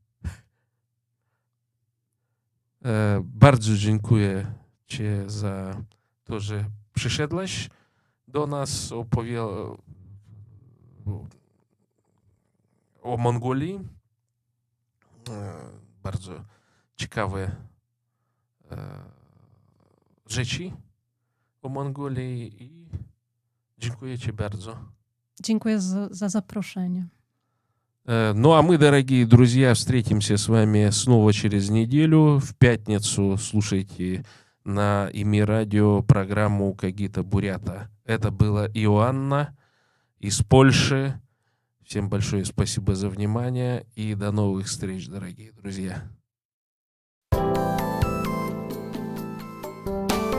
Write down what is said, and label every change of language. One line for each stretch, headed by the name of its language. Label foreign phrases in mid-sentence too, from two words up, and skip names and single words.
Polish: Bardzo dziękuję ci za to, że przyszedłeś do nas, o Mongolii. Bardzo ciekawe rzeczy o Mongolii i dziękuję ci bardzo. Dziękuję за zaproszenie.
Russian: Ну, а мы, дорогие друзья, встретимся с вами снова через неделю. В пятницу слушайте на ИМИ Радио программу «Когито Бурята». Это была Иоанна из Польши. Всем большое спасибо за внимание и до новых встреч, дорогие друзья.